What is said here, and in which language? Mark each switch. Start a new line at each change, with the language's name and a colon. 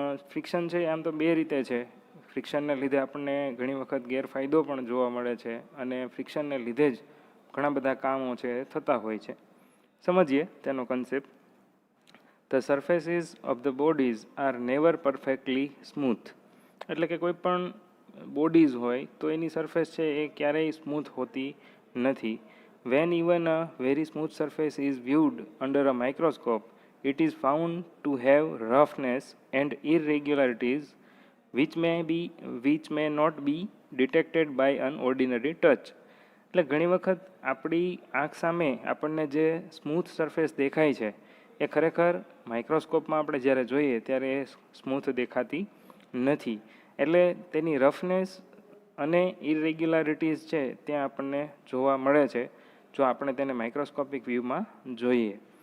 Gujarati: Friction છે આમ તો બે રીતે છે. ફ્રિક્શનને લીધે આપણને ઘણી વખત ગેરફાયદો પણ જોવા મળે છે અને ફ્રિક્શનને લીધે જ ઘણા બધા કામો છે થતા હોય છે. સમજીએ તેનો concept.
English: The surfaces of the bodies are never perfectly smooth.
Gujarati: એટલે કે કોઈ પણ બોડીઝ હોય તો એની સરફેસ છે એ ક્યારેય સ્મૂથ હોતી નથી.
English: When even a very smooth surface is viewed under a microscope, it is found to have roughness and irregularities which may not be detected by an ordinary touch.
Gujarati: એટલે ઘણી વખત આપણી આંખ સામે આપણને જે સ્મૂથ સરફેસ દેખાય છે એ ખરેખર માઇક્રોસ્કોપમાં આપણે જ્યારે જોઈએ ત્યારે એ સ્મૂથ દેખાતી નથી. એટલે તેની રફનેસ અને ઇરેગ્યુલારિટીઝ છે ત્યાં આપણને જોવા મળે છે જો આપણે તેને માઇક્રોસ્કોપિક વ્યૂમાં જોઈએ.